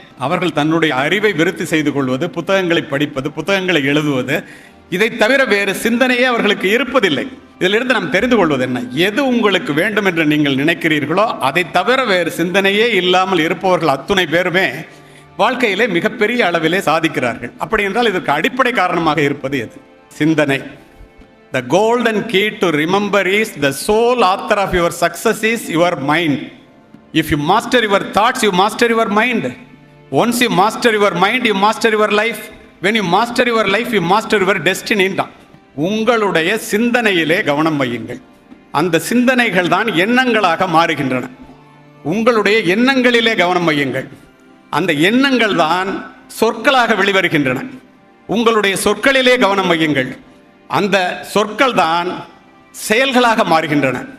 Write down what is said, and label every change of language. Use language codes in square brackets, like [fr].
[ta] அவர்கள் தன்னுடைய அறிவை விருத்தி செய்து கொள்வது, புத்தகங்களை படிப்பது, புத்தகங்களை எழுதுவது, இதை தவிர வேறு சிந்தனையே அவர்களுக்கு இருப்பதில்லை. இதிலிருந்து நாம் தெரிந்து கொள்வது என்ன? எது உங்களுக்கு வேண்டும் என்று நீங்கள் நினைக்கிறீர்களோ அதை தவிர வேறு சிந்தனையே இல்லாமல் இருப்பவர்கள் அத்துணை பேருமே வாழ்க்கையிலே மிகப்பெரிய அளவிலே சாதிக்கிறார்கள். அப்படி என்றால் இதற்கு அடிப்படை காரணமாக இருப்பது எது? சிந்தனை. [en] The golden key to remember is the sole author of your success is your mind. If you master your thoughts, you master your mind. Once you master your mind, you master your life. When you master your life, you master your destiny. [ta] உங்களுடைய சிந்தனையிலே கவனம் வையுங்கள். அந்த சிந்தனைகள் தான் எண்ணங்களாக மாறுகின்றன. உங்களுடைய எண்ணங்களிலே கவனம் வையுங்கள். அந்த எண்ணங்கள் தான் சொற்களாக வெளிவருகின்றன. உங்களுடைய சொற்களிலே கவனம் வையுங்கள். அந்த சொற்கள் தான் செயல்களாக மாறுகின்றன.